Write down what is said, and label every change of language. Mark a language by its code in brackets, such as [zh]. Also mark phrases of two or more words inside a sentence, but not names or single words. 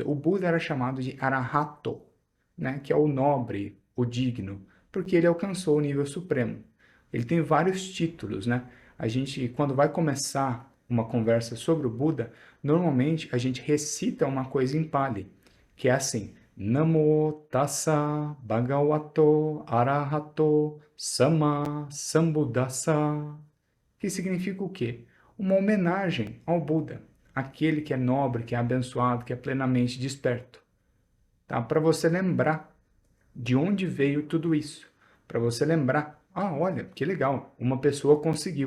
[pt] O Buda era chamado de Arahato, né? Que é o nobre, o digno, porque ele alcançou o nível supremo. Ele tem vários títulos, né? A gente, quando vai começar uma conversa sobre o Buda, normalmente a gente recita uma coisa em Pali, que é assim: [pi] Namo tassa bhagavato arahato sama sambuddhassa, [pt] que significa o quê? Uma homenagem ao Buda, aquele que é nobre, que é abençoado, que é plenamente desperto. Tá? Para você lembrar de onde veio tudo isso. Para você lembrar, olha, que legal, uma pessoa conseguiu.